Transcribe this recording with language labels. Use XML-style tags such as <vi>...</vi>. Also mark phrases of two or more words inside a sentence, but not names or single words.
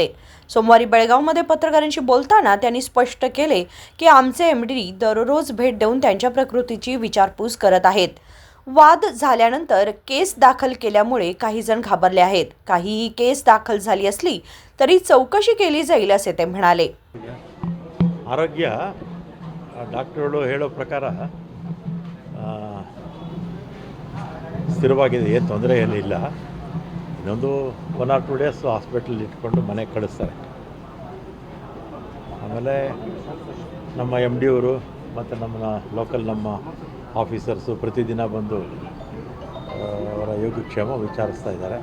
<mr>सोमवारी बेळगावमध्ये पत्रकारांशी बोलताना त्यांनी स्पष्ट केले की आमचे एमडी दररोज भेट देऊन त्यांच्या प्रकृतीची विचारपूस करत आहेत। वाद झाल्यानंतर केस दाखल केल्यामुळे काही जण घाबरले आहेत। काहीही केस दाखल झाली असली तरी चौकशी केली जाईल असे ते म्हणाले।</mr> <kn>ಆರೋಗ್ಯ ಡಾಕ್ಟರ್ಗಳು ಹೇಳೋ ಪ್ರಕಾರ ಸ್ಥಿರವಾಗಿದೆ, ಏನು ತೊಂದರೆ ಏನಿಲ್ಲ। ಇನ್ನೊಂದು</kn> <en>1 or 2 days hospital</en> <kn>ಇಟ್ಕೊಂಡು ಮನೆಗೆ ಕಳಿಸ್ತಾರೆ। ಆಮೇಲೆ ನಮ್ಮ ಎಮ್ ಡಿ ಅವರು ಮತ್ತು ನಮ್ಮ ಲೋಕಲ್ ನಮ್ಮ ಆಫೀಸರ್ಸು ಪ್ರತಿದಿನ ಬಂದು ಅವರ ಯೋಗಕ್ಷೇಮ ವಿಚಾರಿಸ್ತಾ ಇದ್ದಾರೆ।</kn>